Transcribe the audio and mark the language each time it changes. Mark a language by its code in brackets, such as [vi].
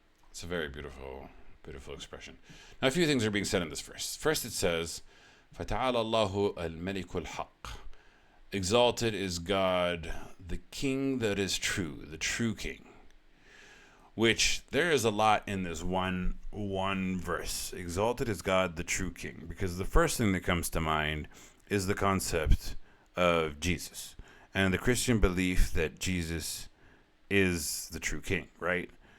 [en] It's a very beautiful expression. Now, a few things are being said in this verse. First, it says, [ar] فَتَعَالَى اللَّهُ الْمَلِكُ الْحَقِّ. [en] Exalted is God, the King that is true, the true King. Which, there is a lot in this one verse. Exalted is God, the true King. Because the first thing that comes to mind is the concept of Jesus, and the Christian belief that Jesus is the true King, right?